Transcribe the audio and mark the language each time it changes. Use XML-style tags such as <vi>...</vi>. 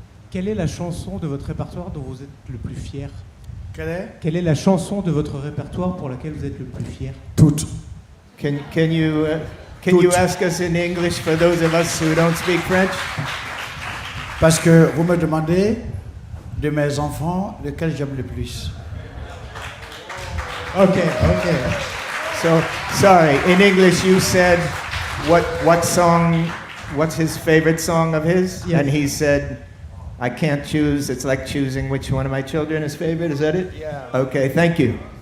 <fr>Quelle est la chanson de votre répertoire dont vous êtes le plus fier? Quelle est la chanson de votre répertoire pour laquelle vous êtes le plus fier? Toutes.</fr> <en>Can you ask us in English for those of us who don't speak French?</en> <fr>Parce que vous me demandez de mes enfants lequel j'aime le plus.</fr> <en>Okay. So, sorry, in English you said what song, what's his favorite song of his? Yes. And he said, I can't choose, it's like choosing which one of my children is favorite, is that it? Yeah. Okay, thank you.</en>